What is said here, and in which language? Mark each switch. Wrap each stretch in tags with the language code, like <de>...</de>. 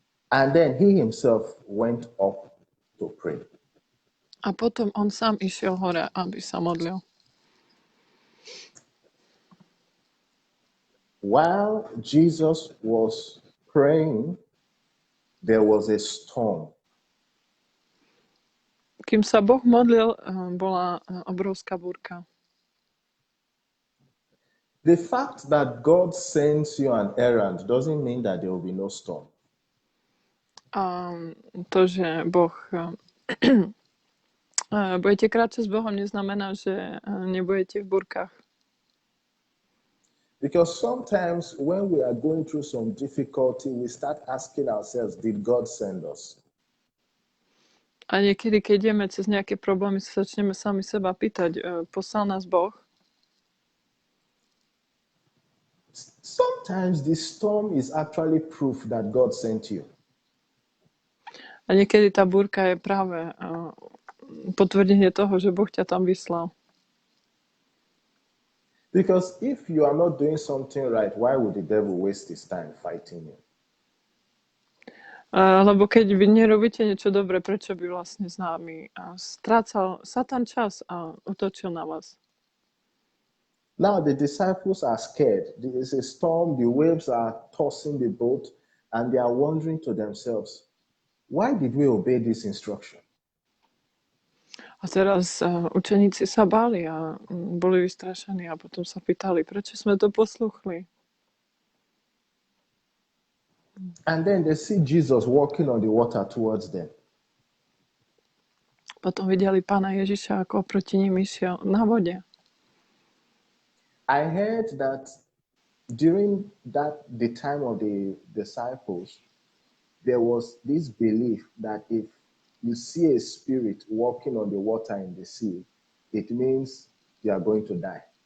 <en>And then he himself went up to pray.</en> <sk>A potom on sám išiel hore, aby sa modlil.</sk> <en>While Jesus was praying, there was a storm.</en> <sk>Kým sa Boh modlil, bola obrovská búrka.</sk> <en>The fact that God sends you an errand doesn't mean that there will be no storm.</en> <sk>A to, že Boh budete kráčať s Bohom, neznamená, že nebudete v búrkach.</sk> <en>Because sometimes when we are going through some difficulty, we start asking ourselves, did God send us?</en> <sk>A niekedy, keď ideme cez nejaké problémy, sa začneme sami seba pýtať, poslal nás Boh?</sk> <en>Sometimes the storm is actually proof that God sent you.</en> <sk>A niekedy tá búrka je práve potvrdenie toho, že Boh ťa tam vyslal.</sk> <en>Because if you are not doing something right, why would the devil waste his time fighting you?</en> <sk>Lebo keď vy nerobíte niečo dobre, prečo by vlastne s nami strácal Satan čas a útočil na vás?</sk> <en>Now the disciples are scared. There is a storm, the waves are tossing the boat, and they are wondering to themselves, why did we obey this instruction?</en> <sk>A teraz učeníci sa báli a boli vystrašení a potom sa pýtali, prečo sme to posluchli.</sk> <en>And then they see Jesus walking on the water towards them.</en> <sk>Potom videli Pána Ježiša, ako oproti ním išiel na vode.</sk> <en>I heard that during the time of the disciples, there was this belief that if you see a spirit walking on the water in the sea, it means you are going to die.</en>